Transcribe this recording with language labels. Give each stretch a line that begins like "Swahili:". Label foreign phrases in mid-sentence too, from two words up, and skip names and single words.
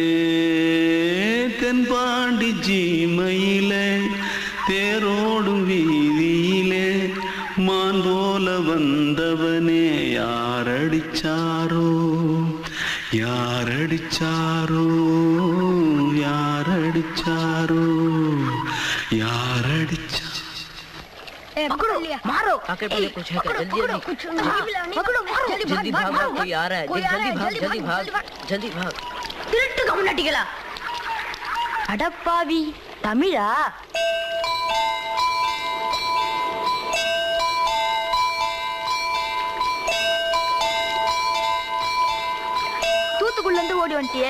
Tamil: தென்பாண்டி சீமையிலே தேரோடும் வீதியிலே மான் போல வந்தவனே யாரடிச்சாரோ யாரடிச்சாரோ யாரடிச்சாரோ यारडिचा
Hindi: पकड़ो मारो आके पहले कुछ है क्या जल्दी पकड़ो मारो जल्दी भाग कोई आ रहा है जल्दी भाग
Tamil: திருட்டு கம்யூனிட்டிகளா அடப்பாவி தமிழா தூத்துக்குள்ள இருந்து ஓடி வந்துட்டியா?